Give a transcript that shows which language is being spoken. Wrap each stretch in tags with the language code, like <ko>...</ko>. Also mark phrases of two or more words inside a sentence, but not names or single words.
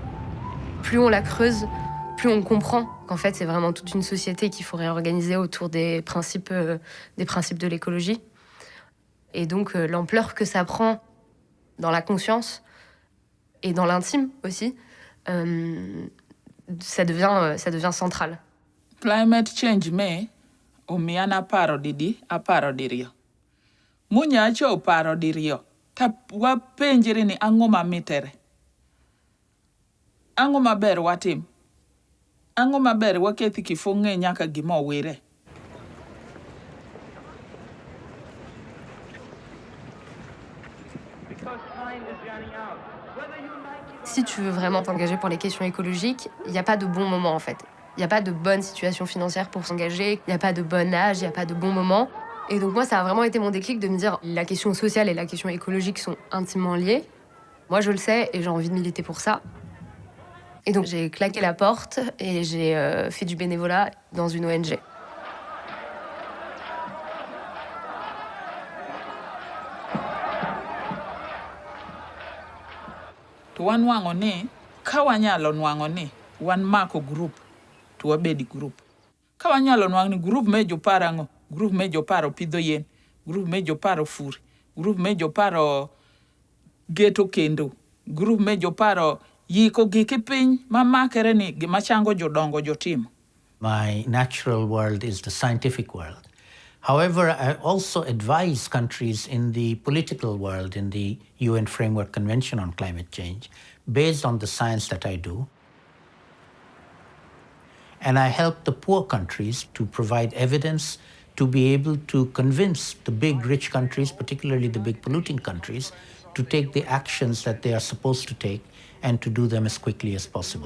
<fr>Plus on la creuse, plus on comprend qu'en fait, c'est vraiment toute une société qu'il faut réorganiser autour des principes de l'écologie. Et donc, l'ampleur que ça prend dans la conscience et dans l'intime aussi, ça devient central.</fr> <en>Climate change</en> <luo>me omiana paro dirio. Munya cho paro dirio. Ta wapenjiri ni ang'o mamitere. Ang'o maber watim. Ang'o maber wakethi kifunge nyaka gima owire.</luo> <fr>Si tu veux vraiment t'engager pour les questions écologiques, il n'y a pas de bon moment en fait. Il n'y a pas de bonne situation financière pour s'engager, il n'y a pas de bon âge, il n'y a pas de bon moment. Et donc moi, ça a vraiment été mon déclic de me dire la question sociale et la question écologique sont intimement liées. Moi, je le sais et j'ai envie de militer pour ça. Et donc j'ai claqué la porte et j'ai fait du bénévolat dans une ONG.</fr> <luo>To wan wango ni ka wanyalo nwango ni wan mako group to wabedi group. Ka wanyalo nwango ni group me joparo ang'o, group me joparo pidho yien, group me joparo fur, group me joparo geto kendo, group me joparo Yiko giki piny mamakere ni gima chango jodongo jotimo.</luo> <en>My natural world is the scientific world. However, I also advise countries in the political world, in the UN Framework Convention on Climate Change, based on the science that I do. And I help the poor countries to provide evidence to be able to convince the big rich countries, particularly the big polluting countries, to take the actions that they are supposed to take and to do them as quickly as possible.</en>